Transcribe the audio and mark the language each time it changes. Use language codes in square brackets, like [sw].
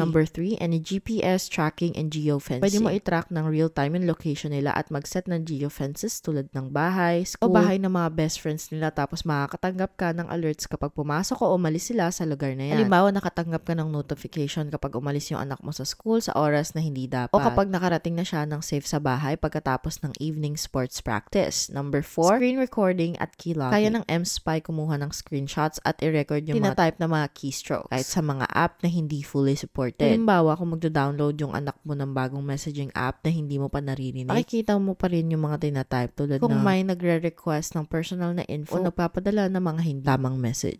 [en] Number 3, any GPS tracking and geofencing. [tl] Pwede mo i-track ng real-time yung location nila at mag-set ng geofences tulad ng bahay, school, o bahay ng mga best friends nila tapos makakatanggap ka ng alerts kapag pumasok o umalis sila sa lugar na yan. Halimbawa, nakatanggap ka ng notification kapag umalis yung anak mo sa school sa oras na hindi dapat. O kapag nakarating na siya ng safe sa bahay pagkatapos ng evening sports practice. [en] Number 4, screen recording at key logging. [tl] Kaya ng mSpy kumuha ng screenshots at i-record yung tina-type na mga keystrokes kahit sa mga app na hindi fully supported. Halimbawa, kung magdo-download yung anak mo ng bagong messaging app na hindi mo pa naririnig, makikita mo pa rin yung mga tina-type tulad kung may nagre-request ng personal na info o nagpapadala ng mga hindi tamang message.